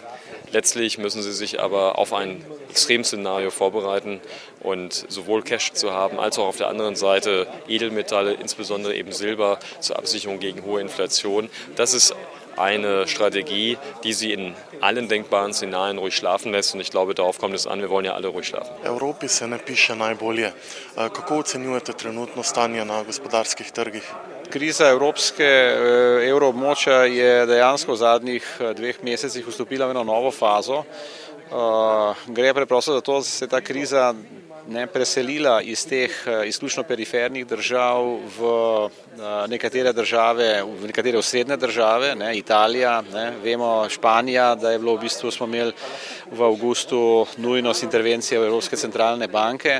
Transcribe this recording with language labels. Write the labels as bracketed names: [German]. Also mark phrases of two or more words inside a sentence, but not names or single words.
[German] Letztlich müssen sie sich aber auf ein Extremszenario vorbereiten und sowohl Cash zu haben, als auch auf der anderen Seite Edelmetalle, insbesondere eben Silber, zur Absicherung gegen hohe Inflation. Das ist eine Strategie, die sie in allen denkbaren Szenarien ruhig schlafen lässt, und ich glaube, darauf kommt es an, wir wollen ja alle ruhig schlafen. [Slovenian] Evropi se ne piše najbolje. Kako ocenjujete trenutno stanje na gospodarskih trgih? Kriza evroobmočja je dejansko v zadnjih 2 mesecih vstopila v eno novo fazo. Gre preprosto za to, da se je ta kriza preselila iz teh izključno perifernih držav v nekatere države, v nekatere osrednje države, Italija, vemo, Španija, da je bilo v bistvu, smo imeli v avgustu nujnost intervencije Evropske centralne banke.